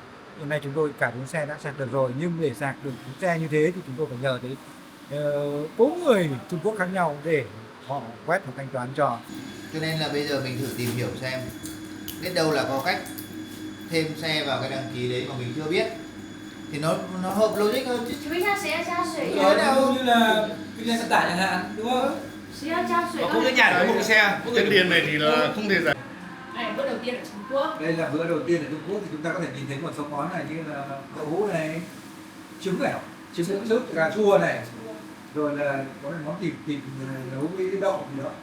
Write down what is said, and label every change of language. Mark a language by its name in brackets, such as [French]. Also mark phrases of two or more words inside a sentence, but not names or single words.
[Vietnamese] Hiện nay chúng tôi cả 4 xe đã sạc được rồi, nhưng để sạc được 4 xe như thế thì chúng tôi phải nhờ tới 4 người Trung Quốc khác nhau để họ quét và thanh toán cho. Cho nên là bây giờ mình thử tìm hiểu xem, biết đâu là có cách thêm xe vào cái đăng ký đấy mà mình chưa biết thì nó hợp logic hơn chứ. [Chinese] 请问一下，谁要加水？ [Vietnamese] Ví dụ như là kinh doanh vận tải chẳng hạn, đúng không? [Chinese] 谁要加水？ [Vietnamese] Không cái nhà có một cái xe. Cái tiền này thì là không thể giải. Này, bữa đầu tiên ở Trung Quốc. Đây là bữa đầu tiên ở Trung Quốc thì chúng ta có thể nhìn thấy một số món này như là đậu hũ này, trứng này, trứng sốt, cà chua này, rồi là có món thịt nấu với đậu gì đó.